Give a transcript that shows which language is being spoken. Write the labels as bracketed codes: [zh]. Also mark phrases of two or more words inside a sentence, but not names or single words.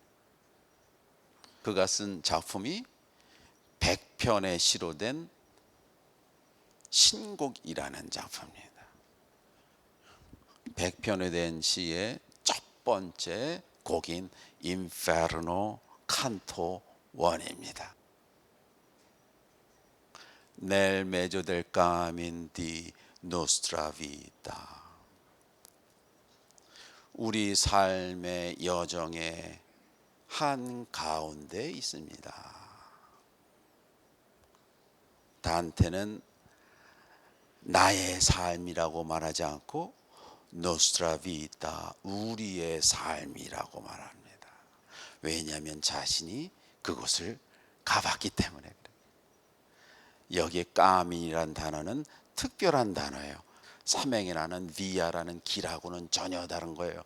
[ko] 그가 쓴 작품이 100편의 시로 된 신곡이라는 작품입니다. 100편에 된 시의 첫 번째 곡인 인페르노 칸토 1입니다. [it] Nel mezzo del cammin di nostra vita. [ko] 우리 삶의 여정의 한 가운데 있습니다. 단테는 나의 삶이라고 말하지 않고 [it] nostra vita, [ko] 우리의 삶이라고 말합니다. 왜냐하면 자신이 그곳을 가봤기 때문에 그래요. 여기에 까민이라는 단어는 특별한 단어예요. 삼행에 나는 비아라는 길하고는 전혀 다른 거예요.